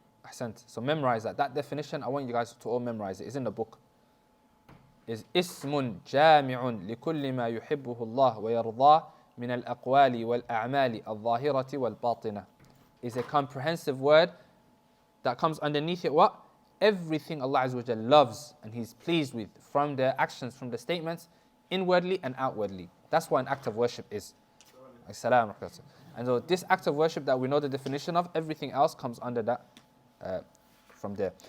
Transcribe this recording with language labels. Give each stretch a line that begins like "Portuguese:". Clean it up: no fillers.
English: Ahsant. So memorize that. That definition, I want you guys to all memorize it. It's in the book.
Arabic: Is اسم جامع لكل ما يحبه الله ويرضاه من الأقوال والأعمال الظاهرة والباطنة.
English: Is a comprehensive word that comes underneath it what? Everything Allah Azza wa Jalla loves and He's pleased with from the actions, from the statements, inwardly and outwardly. That's what an act of worship is. And so this act of worship that we know the definition of, everything else comes under that from there.